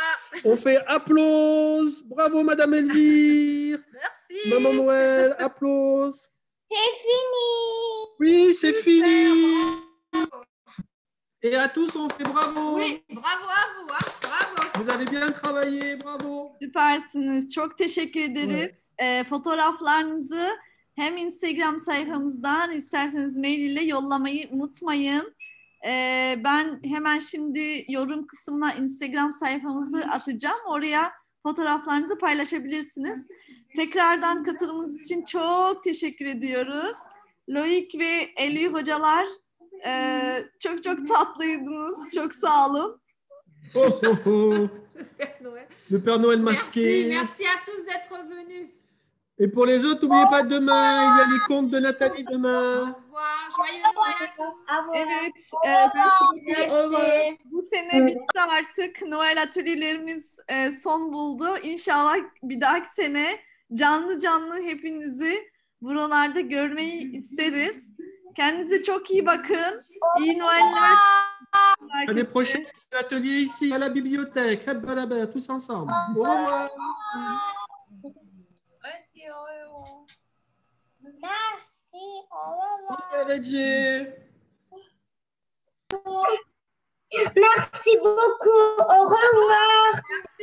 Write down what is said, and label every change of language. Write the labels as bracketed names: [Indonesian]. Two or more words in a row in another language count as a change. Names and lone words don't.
[French] On fait applause. Bravo, Madame Elvire. Merci. Maman Noël, applause. C'est fini. Oui, c'est Super, fini. bravo. Et à tous, on fait bravo. Oui, bravo à vous. Hein. Bravo. Vous avez bien travaillé, bravo. [Turkish] Süpersiniz. Çok teşekkür ederiz. Fotoğraflarınızı hem Instagram sayfamızdan isterseniz mail ile yollamayı unutmayın. Ben hemen şimdi yorum kısmına Instagram sayfamızı atacağım. Oraya fotoğraflarınızı paylaşabilirsiniz. Tekrardan katılımınız için çok teşekkür ediyoruz. Loik ve Elif hocalar çok çok tatlıydınız. Çok sağ olun. Oh, oh, oh. [French] Père Noël. Le Père Noël masqué. Merci, merci à tous d'être venus. Et pour les autres, n'oubliez pas demain, il y a les contes de Nathalie Au demain. revoir. Joyeux Noël à tous. [Turkish] Evet, bu sene bitti artık. Noel atölyelerimiz son buldu. İnşallah bir dahaki sene canlı canlı hepinizi buralarda görmeyi isteriz. Kendinize çok iyi bakın. İyi Noeller. [French] L'année prochaine, c'est l'atelier ici, à la bibliothèque. [Turkish] Hep beraber, [French] tous ensemble. Au revoir. Merci, au revoir. Merci, au revoir. Au revoir, Edgy. Merci beaucoup. Au revoir. Merci,